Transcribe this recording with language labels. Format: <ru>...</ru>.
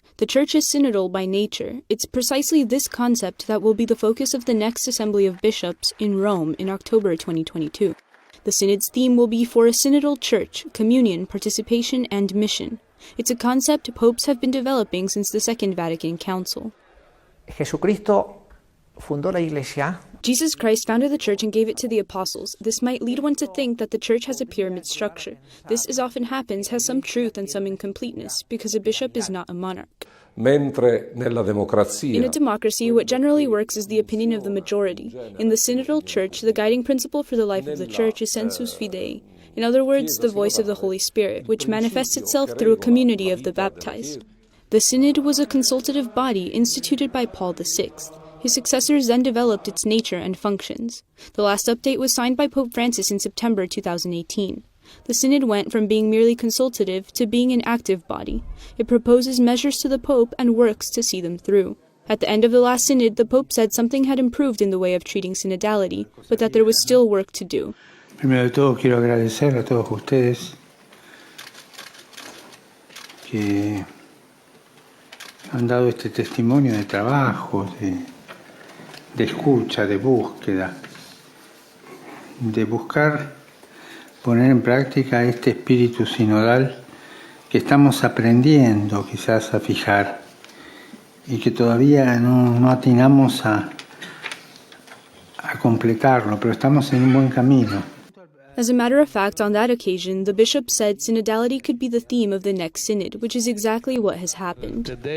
<en>The Church is synodal by nature. It's precisely this concept that will be the focus of the next Assembly of Bishops in Rome in October 2022. The Synod's theme will be for a synodal church, communion, participation, and mission. It's a concept popes have been developing since the Second Vatican Council.</en> <es>Jesucristo fundó la Iglesia.</es> <en>Jesus Christ founded the church and gave it to the apostles. This might lead one to think that the church has a pyramid structure. This, as often happens, has some truth and some incompleteness, because a bishop is not a monarch.</en> <it>Mentre nella democrazia,</it> <en>in a democracy, what generally works is the opinion of the majority. In the synodal church, the guiding principle for the life of the church is sensus fidei. In other words, the voice of the Holy Spirit, which manifests itself through a community of the baptized. The synod was a consultative body instituted by Paul VI. His successors then developed its nature and functions. The last update was signed by Pope Francis in September 2018. The synod went from being merely consultative to being an active body. It proposes measures to the Pope and works to see them through. At the end of the last synod, the Pope said something had improved in the way of treating synodality, but that there was still work to do.</en> <es>Primero de todo quiero agradecer a todos ustedes que han dado este testimonio de trabajo, de escucha, de búsqueda, de buscar poner en práctica este espíritu sinodal que estamos aprendiendo quizás a fijar y que todavía no atinamos a completarlo, pero estamos en un buen camino.</es> <en>As a matter of fact, on that occasion, the bishop said synodality could be the theme of the next synod, which is exactly what has happened.</en>